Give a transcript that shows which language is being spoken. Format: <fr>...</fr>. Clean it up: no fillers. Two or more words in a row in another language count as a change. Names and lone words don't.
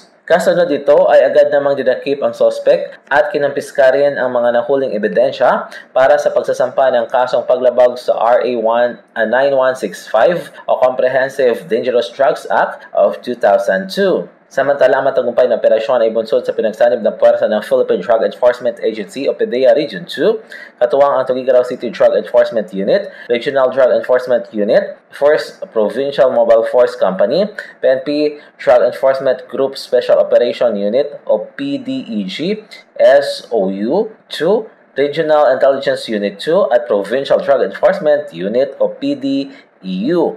<tl>Kasunod dito ay agad namang dinakip ang suspect at kinampiska rin ang mga nahuling ebidensya para sa pagsasampa ng kasong paglabag sa RA 9165 o Comprehensive Dangerous Drugs Act of 2002. Samantala, matagumpay na operasyon ay bunsod sa pinagsanib ng puwersa ng Philippine Drug Enforcement Agency o PDEA Region 2, katuwang ang Tuguegarao City Drug Enforcement Unit, Regional Drug Enforcement Unit, 1st Provincial Mobile Force Company, PNP Drug Enforcement Group Special Operation Unit o PDEG, SOU 2, Regional Intelligence Unit 2 at Provincial Drug Enforcement Unit o PDEU.</tl>